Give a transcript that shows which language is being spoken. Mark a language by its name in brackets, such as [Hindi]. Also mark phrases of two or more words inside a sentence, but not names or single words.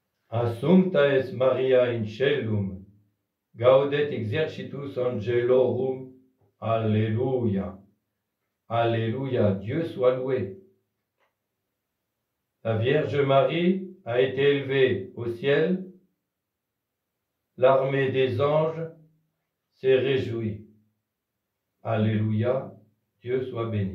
[Latin] Assumpta es Maria in caelum, gaudet exercitus angelorum. [French] Alléluia. Alléluia, Dieu soit loué. La Vierge Marie a été élevée au ciel, l'armée des anges s'est réjouie. Alléluia, Dieu soit béni.